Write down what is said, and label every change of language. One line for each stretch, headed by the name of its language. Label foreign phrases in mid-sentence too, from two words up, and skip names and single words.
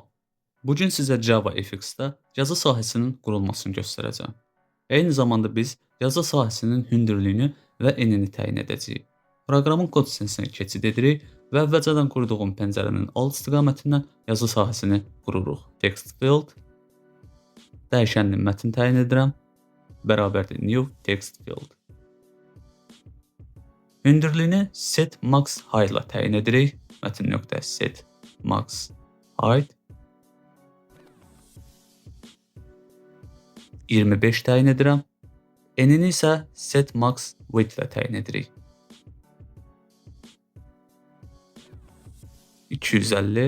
Azerbaijani: Bugün sizə Java FX-də yazı sahəsinin qurulmasını göstərəcəm. Eyni zamanda biz yazı sahəsinin hündürlüyünü və enini təyin edəcəyik. Proqramın kod hissəsinə keçid edirik və əvvəlcədən qurduğum pəncərənin alt istiqamətindən yazı sahəsini qururuq.
English: Text field
Azerbaijani: dəyişənli mətn təyin edirəm. Bərabərdir
English: new text field.
Azerbaijani: Hündürlüyünü
English: set max height
Azerbaijani: ilə təyin edirik. Mətn.
English: set max height
Azerbaijani: 25 təyin edirəm. Enini isə
English: set max width
Azerbaijani: ilə təyin edirik. 250.